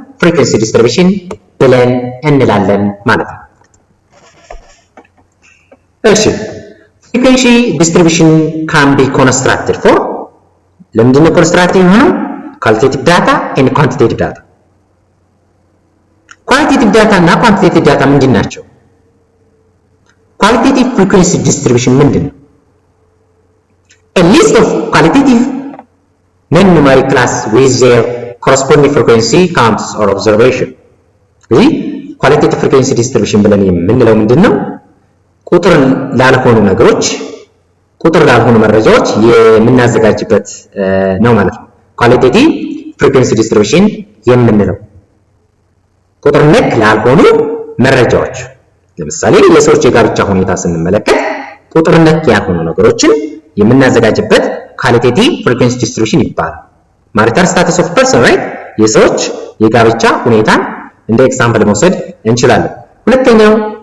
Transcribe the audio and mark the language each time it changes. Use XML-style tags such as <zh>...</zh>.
<am>ፍሪኩዌንሲ ዲስትሪቢዩሽን ብለን እንላለን ማለት ነው። እሺ ፍሪኩዌንሲ ዲስትሪቢዩሽን ካን ቢ ኮንስትራክትድ ፎር ለምንድን ነው ኮንስትራክት የሆነው? ኳሊቴቲቭ ዳታ ኤንድ ኳንቲቴቲቭ ዳታ። ኳሊቴቲቭ ዳታ እና ኳንቲቴቲቭ ዳታ ምንድን ናቸው? ኳሊቴቲቭ ፍሪኩዌንሲ ዲስትሪቢዩሽን ምንድን ነው?</am> <en>a list of qualitative non-numeric class with their corresponding frequency counts or observation.</en> <am>እዚህ ኳሊቴቲቭ ፍሪኩዌንሲ ዲስትሪቢዩሽን ብለን የምንለው ምንድን ነው? ቁጥር ላልሆኑ ነገሮች፣ ቁጥር ላልሆኑ መረጃዎች የምናዘጋጅበት ነው ማለት ነው። ኳሊቴቲቭ ፍሪኩዌንሲ ዲስትሪቢዩሽን የምንለው ቁጥር ነክ ላልሆኑ መረጃዎች፣ ለምሳሌ የሰዎች የጋብቻ ሁኔታ ስንመለከት ቁጥር ነክ ያልሆኑ ነገሮችን የምናዘጋጅበት ኳሊቴቲቭ ፍሪኩዌንሲ ዲስትሪቢዩሽን ይባላል። ማሪታል ስታተስ ኦፍ ፐርሰን ራይት፣ የሰዎች የጋብቻ ሁኔታ እንደ ኤግዛምፕል መውሰድ እንችላለን። ሁለተኛው</am>